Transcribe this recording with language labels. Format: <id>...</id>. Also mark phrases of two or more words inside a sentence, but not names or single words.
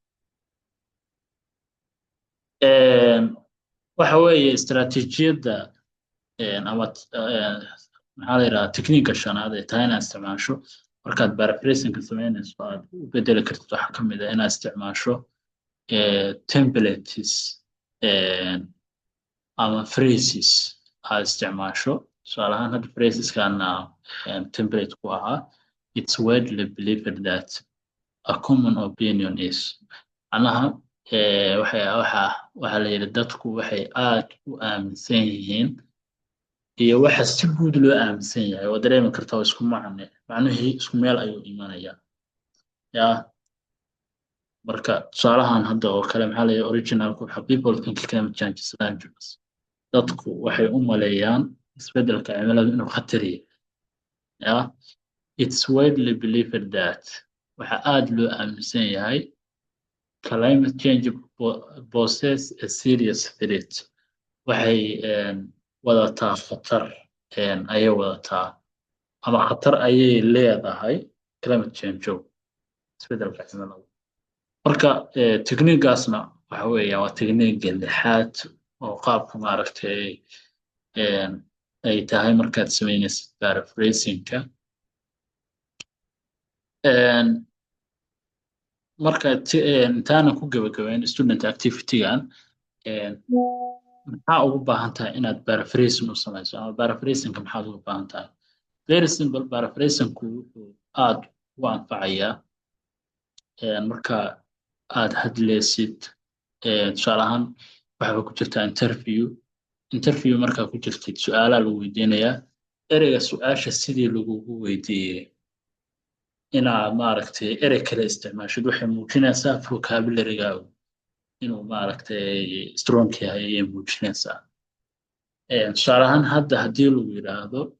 <so>waxa weeye istaraatiijiyadda ama maxaa la yidhaha technique shanaad ee tahay inaad isticmaasho markaad paraphrasing ka samaynayso aad u bedeli kartid waxaa ka mid ah inaad isticmaasho templates ama phrases aad isticmaasho tusaale ahaan hadda phraseskana template ku ahaa</so> <en>it's widely believed that a common opinion is</en> <so>macnaha waxaa la yidhi dadku waxay aad u aaminsan yihiin iyo waxa si guud loo aaminsan yahay oo dareemi karta oo isku macnihii isku meel ayuu imanayaa ya marka tusaalahan hadda oo kale maxaa la yidhi originalku waxa</so> <en>people think climate change is dangerous</en> <so>dadku waxay u maleeyaan isbeddelka cimiladu inuu khatar yahay ya</so> <en>it's widely believed that</en> <so>waxa aad loo aaminsan yahay</so> <en>climate change poses a serious threat</en> <so>waxay wadataa khatar ayay wadataa ama khatar ayay leedahay</so> <en>climate change</en> <so>isbeddelka cimilada marka technique-gaasna waxa weeye waa technique lixaad oo qaabka maaragtay ay tahay markaad samaynaysid paraphrasing-ka marka intaana ku gabagabayn student activity-gan maxaa ugu baahan tahay inaad paraphrasing u samayso ama paraphrasing-ka maxaad ugu baahan tahay</so> <en>very simple</en> <so>paraphrasing-ku wuxuu aad u anfacayaa marka aad hadlaysid tusaale ahaan waxaa ku jirtaa interview markaa ku jirtid su-aalaa lagu weydiinayaa ereyga su-aasha sidii lagugu weydiiyey inaad maaragtay erey kale isticmaashid waxay muujinaysaa vocabulary-gaagu inuu maaragtay strong yahay ayay muujinaysaa tusaale ahaan hadda haddii lagu yidhaahdo</so>